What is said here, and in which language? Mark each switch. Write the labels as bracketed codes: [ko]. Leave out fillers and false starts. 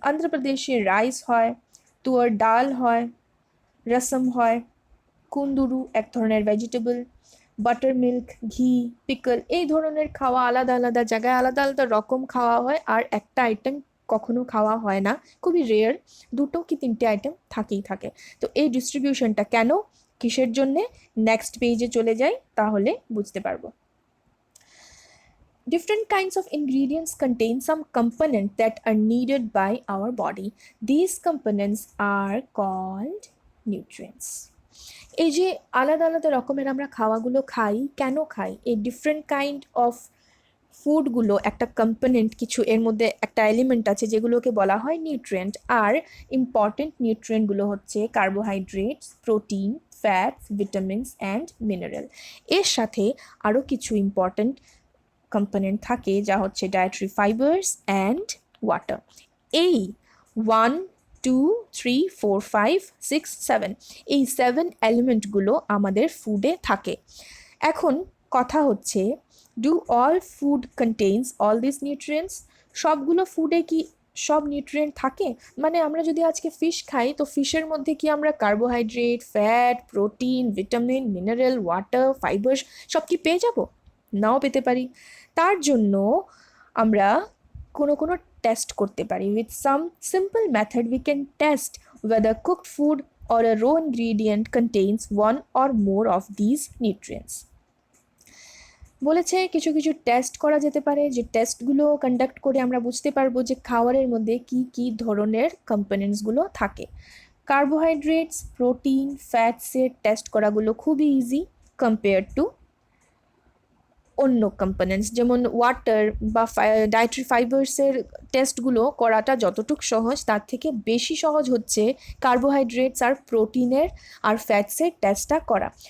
[bn] অন্ধ্রপ্রদেশে rice হয়, তুয়ার ডাল হয়, রসম হয়, কুন্দুরু এক ধরনের ভেজিটেবল, বাটার মিল্ক, ঘি, পিকল, এই ধরনের খাওয়া আলাদা আলাদা জায়গায় আলাদা আলাদা রকম খাওয়া হয়, আর একটা আইটেম কখনো খাওয়া হয় না, খুবই রেয়ার, দুটো কি তিনটে আইটেম থাকেই থাকে। তো এই ডিস্ট্রিবিউশনটা কেন, কিসের জন্যে, নেক্সট পেজে চলে যাই, তাহলে বুঝতে পারবো। [en] Different kinds of ingredients contain some components that are needed by our body. These components are called nutrients. [bn] এই যে আলাদা আলাদা রকমের আমরা খাওয়াগুলো খাই, কেন খাই? এই ডিফারেন্ট কাইন্ড অফ ফুডগুলো একটা কম্পোনেন্ট, কিছু এর মধ্যে একটা এলিমেন্ট আছে যেগুলোকে বলা হয় নিউট্রিয়েন্ট। আর ইম্পর্টেন্ট নিউট্রিয়েন্টগুলো হচ্ছে carbohydrates, protein, fats, vitamins and mineral. এর সাথে আরও কিছু ইম্পর্টেন্ট কম্পোনেন্ট থাকে, যা হচ্ছে ডায়েটারি ফাইবার্স অ্যান্ড ওয়াটার। এই 1 2 3 4 5 6 7, এই 7 এলিমেন্টগুলো আমাদের ফুডে থাকে। এখন কথা হচ্ছে, [en] Do all food contains all this nutrients? [bn] সবগুলো ফুডে কি সব নিউট্রিয়েন্ট থাকে? মানে আমরা যদি আজকে ফিশ খাই, তো ফিশের মধ্যে কি আমরা carbohydrate, fat, protein, vitamin, mineral, water, fibres সব কি পেয়ে যাব? নাও পেতে পারি। তার জন্য আমরা কোনো টেস্ট করতে পারি। [en] With some simple method we can test whether cooked food or a raw ingredient contains one or more of these nutrients. [bn] বলেছে কিছু কিছু টেস্ট করা যেতে পারে, যে টেস্টগুলো কন্ডাক্ট করে আমরা বুঝতে পারবো যে খাবারের মধ্যে কি কি ধরনের কম্পোনেন্টসগুলো থাকে। কার্বোহাইড্রেটস, প্রোটিন, ফ্যাটসের টেস্ট করাগুলো খুবই ইজি কম্পেয়ার টু অন্য কম্পোনেন্টস, যেমন ওয়াটার বা ডায়েটারি ফাইবার্সের টেস্টগুলো করাটা যতটুকু সহজ তার থেকে বেশি সহজ হচ্ছে কার্বোহাইড্রেটস আর প্রোটিনের আর ফ্যাটসের টেস্টটা করা।